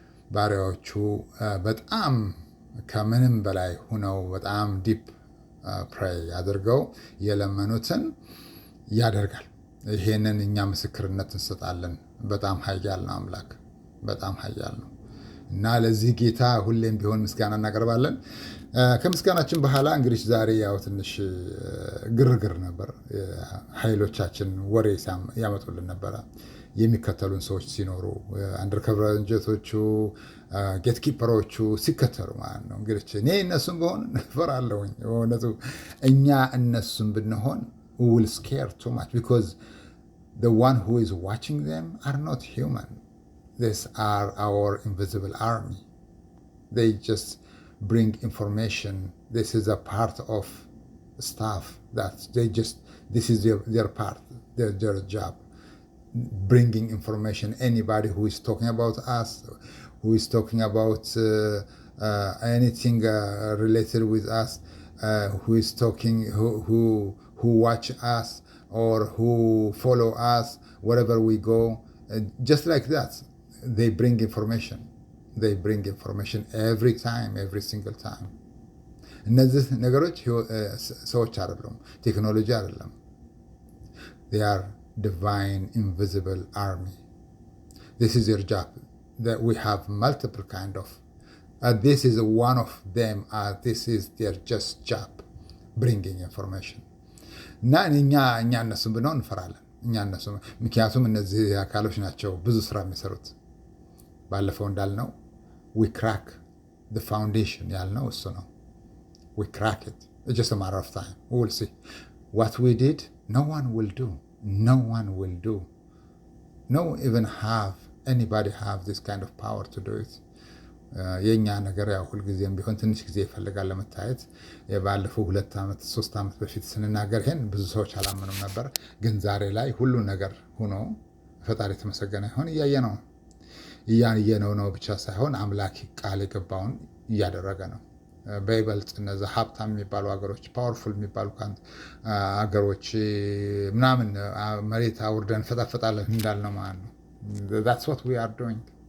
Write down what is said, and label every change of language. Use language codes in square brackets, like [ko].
[am] ባሪያዎቹ በጣም ከምንም በላይ ሁነው በጣም ዲፕ ፕሬይ አድርገው የለመኑትን ያደርጋል። ይሄንን እኛ ምስክርነት እንሰጣለን። በጣም ኃያል ነው አምላክ፣ በጣም ኃያል ነው እና ለዚህ ጌታ ሁሌም ቢሆን ምስጋና እናቀርባለን። ከምስጋናችን በኋላ እንግዲህ ዛሬ ያው ትንሽ ግርግር ነበር። ኃይሎቻችን ወሬ ያመጡልን ነበረ። የሚከተሉን ሰዎች ሲኖሩ አንደርከቨር ኤጀንቶቹ ጌት ኪፐሮቹ ሲከተሉ ማለት ነው። እንግዲህ እኔ እነሱን በሆን እፈራለሁኝ። በእውነቱ እኛ እነሱን ብንሆን [en] we will scare too much because the one who is watching them are not human. These are our invisible army. They just bring information. This is a part of staff that this is their part, their job. Bringing information. Anybody who is talking about us, who is talking about anything related with us, who is talking, who watch us or who follow us wherever we go, just like that. They bring information. They bring information every time, every single time. [am] እነዚህ ነገሮች ሰዎች አይደሉም፣ ቴክኖሎጂ አይደለም። [en] They are divine invisible army. This is your job. That we have multiple kind of. This is one of them. This is their just job, bringing information. [am] እና እኛ እነሱን ብንሆን እንፈራለን። ምክንያቱም እነዚህ አካሎች ናቸው ብዙ ስራ የሚሰሩት። ባለፈው እንዳልነው [en] we crack the foundation [am] ያልነው እሱ ነው። [en] we crack it. It's just a matter of time. We will see. What we did, no one will do. No one will do. No even have anybody have this kind of power to do it. [am] የኛ ነገር ያው ሁልጊዜም ቢሆን ትንሽ ጊዜ ይፈልጋል ለመታየት። የባለፈው 2 ዓመት 3 ዓመት በፊት ስንናገር ይሄን ብዙ ሰዎች አላመኑም ነበር። ግን ዛሬ ላይ ሁሉ ነገር ሆኖ ፈጣሪ የተመሰገነ ይሁን እያየነው ነው ብቻ ሳይሆን አምላክ ቃል የገባውን እያደረገ ነው። በይበልጥ እነዛ ሀብታም የሚባሉ ሀገሮች ፓወርፉል የሚባሉ ሀገሮች ምናምን መሬት አውርደን ፈጣፈጣለን እንዳልነው ማለት ነው። [en] that's what we are doing.